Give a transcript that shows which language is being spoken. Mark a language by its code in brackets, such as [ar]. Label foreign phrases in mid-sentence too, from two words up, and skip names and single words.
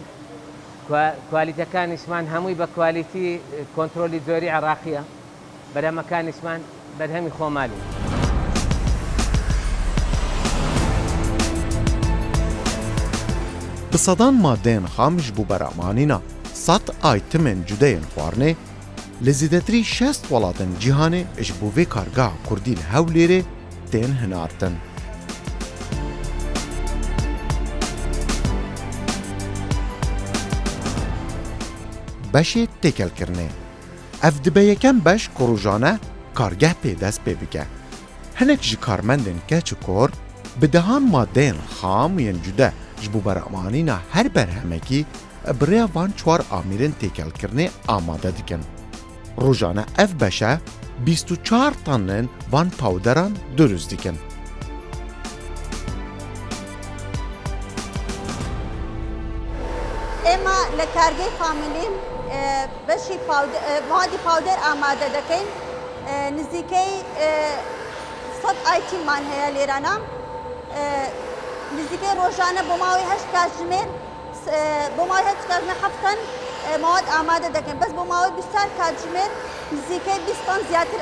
[ckb] کوالیتەکانیشمان هەمووی بە کوالیتی کۆنتترۆلی زۆری عێراقیە، بەرهەمەکانیشمان بەرهەمی خۆمالی. [ku] بسەدان مادەیان خامش بوو بەرەمانینا 100 ئایتمên cudeyên xwarinê li zêdetirî 60 welatên cîhanê ji bo vê kargeha Kurdî li Hewlêrê tên hinartin. Beşê têkelkirinê. Ev dibe yekem beş ku rojane kargeh pêdest pê bike. Hinek ji karmendên keç û kor bi dehan maddeyên xam yên cude ji bo beramanîna her berhemekî bi rêya van çwar amîrên têkelkirinê amade dikin. Rojane ev beşe 24 tanên van pawderan durust dikin. [ckb] ئێمە لە کارگەی فامیلیم بەشی موادی پاودەر ئامادە دەکەین نزیکەی 100 ئایتیممان هەیە لێرانە نزیکەی ڕۆژانە بۆ ماوەی 8 کاتژمێر بۆ ماوەی 8 کاتژمێر هەفتەن مواد ئامادە دەکەین بەس بۆ ماوەی 24 کاتژمێر نزیکەی 20 تان زیاتر